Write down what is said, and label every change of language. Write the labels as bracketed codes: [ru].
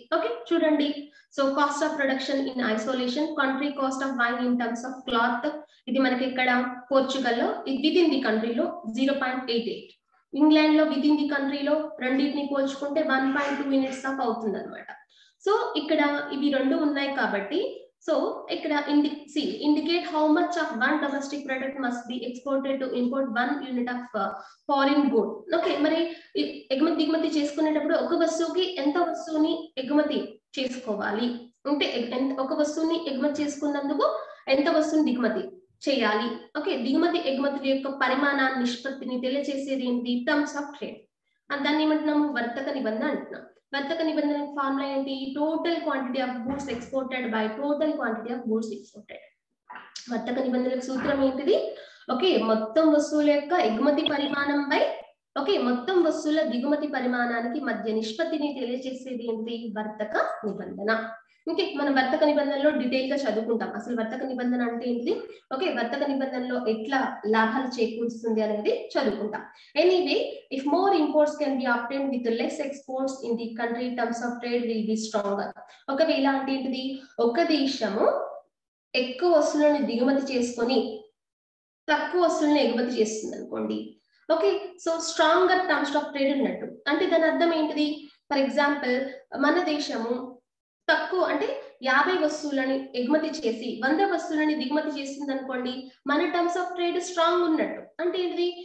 [te] Okay చూడండి, so [en] cost of production in isolation, country cost of wine in terms of cloth, [te] ఇది మనకి ఇక్కడ పోర్చుగల్లో with in the కంట్రీలో 0.88, England లో with in the కంట్రీలో రెండింటిని పోల్చుకుంటే 1.2 యూనిట్స్ ఆఫ్ అవుతుంది అనమాట. సో ఇక్కడ ఇవి రెండు ఉన్నాయి కాబట్టి సో ఇక్కడ [en] indicate how much of one domestic product must be exported to import 1 unit of foreign good. [te] Okay, మరి ఎగుమతి దిగుమతి చేసుకునేటప్పుడు ఒక వస్తువుకి ఎంత వస్తువుని ఎగుమతి చేసుకోవాలి అంటే ఒక వస్తువుని ఎగుమతి చేసుకున్నందుకు ఎంత వస్తువుని దిగుమతి చేయాలి. ఓకే, దిగుమతి ఎగుమతుల యొక్క పరిమాణ నిష్పత్తిని తెలియజేసేది ఏంటి? Terms of trade. దాన్ని ఏమంటున్నాము? వర్తక నిబంధన అంటున్నాం. వర్తక నిబంధన ఫార్ములా ఏంటి? [en] Total quantity of goods exported by total quantity of goods exported. [te] వర్తక నిబంధనల సూత్రం ఏంటిది? ఓకే, మొత్తం వస్తువుల యొక్క ఎగుమతి పరిమాణం బై మొత్తం వస్తువుల దిగుమతి పరిమాణానికి మధ్య నిష్పత్తిని తెలియజేసేది ఏంటి? వర్తక నిబంధన. ఓకే, మనం వర్తక నిబంధనలో డీటెయిల్ గా చదువుకుంటాం. అసలు వర్తక నిబంధన అంటే ఏంటిది? ఓకే, వర్తక నిబంధనలో ఎట్లా లాభాలు చేకూరుస్తుంది అనేది చదువుకుంటాం. [en] Anyway, if more imports can be obtained with less exports in the country, terms of trade will be stronger. [te] ఒకవేళ అంటే ఏంటిది? ఒక దేశము ఎక్కువ వస్తువులను దిగుమతి చేసుకొని తక్కువ వస్తువులను ఎగుమతి చేస్తుంది అనుకోండి. Okay, so stronger terms of trade ఉన్నట్టు. అంటే దాని అర్థం ఏంటిది? ఫర్ ఎగ్జాంపుల్, మన దేశము తక్కువ అంటే 50 వస్తువులని ఎగుమతి చేసి 100 వస్తువులని దిగుమతి చేసింది అనుకోండి, మన టర్మ్స్ ఆఫ్ ట్రేడ్ స్ట్రాంగ్ ఉన్నట్టు. అంటే ఏంటిది?